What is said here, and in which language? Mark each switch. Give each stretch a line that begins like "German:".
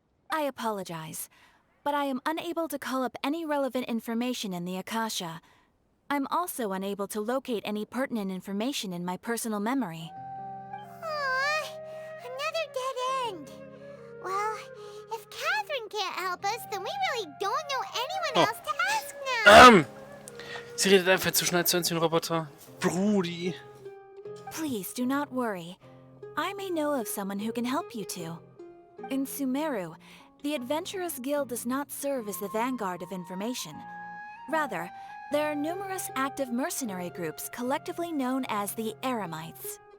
English: I apologize, but I am unable to call up any relevant information in the Akasha. I'm also unable to locate any pertinent information in my personal memory. Aww, another dead end. Well, if Catherine can't help us, then we really don't know anyone else to ask now.
German: Sie redet einfach zu schnell zu uns, den Roboter. Brudi.
English: Please do not worry. I may know of someone who can help you two. In Sumeru, the Adventurers Guild does not serve as the vanguard of information. Rather, there are numerous active mercenary groups collectively known as the Eremites.